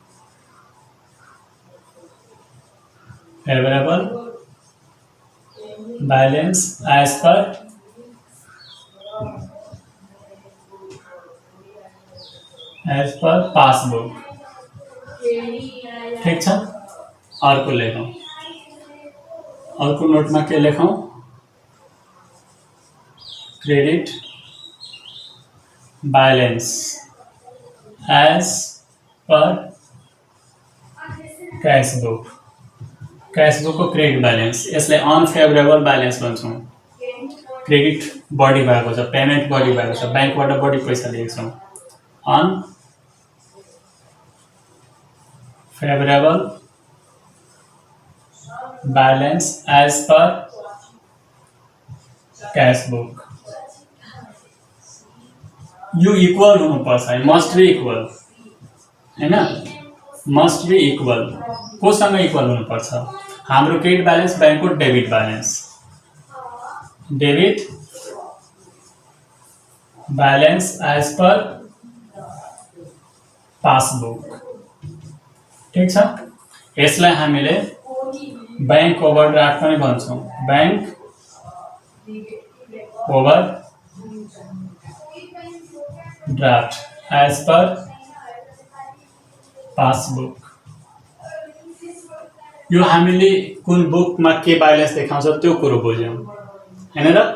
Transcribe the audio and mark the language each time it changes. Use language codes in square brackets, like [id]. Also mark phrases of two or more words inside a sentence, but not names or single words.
[en] favourable balance as per passbook. [ne] ठिक छ, अर्को लेखौँ। अर्को नोटमा के लेखौँ, [en] credit balance as per cash book [ne] को [en] credit balance, [ne] यसलाई [en] unfavourable balance [ne] भन्छौँ। क्रेडिट बढी भएको छ, पेमेन्ट बढी भएको छ, बैंकबाट बढी पैसा लिएको छौँ, [en] unfavourable balance as per cash book. [ne] यो इक्वल हुनुपर्छ, [en] must be equal [ne] हैन, [en] must be equal. [ne] कोसँग इक्वल हुनुपर्छ, हाम्रो [en] credit balance [ne] बैंकको [en] debit balance, debit balance as per passbook. [ne] ठीक छ, यसलाई हामीले [en] bank overdraft [ne] पनि भन्छौँ। [en] bank overdraft as per passbook. [ne] यो हामीले कुन बुकमा के बैलेंस देखाउँछ त्यो कुरो बुझ्यौँ हैन र।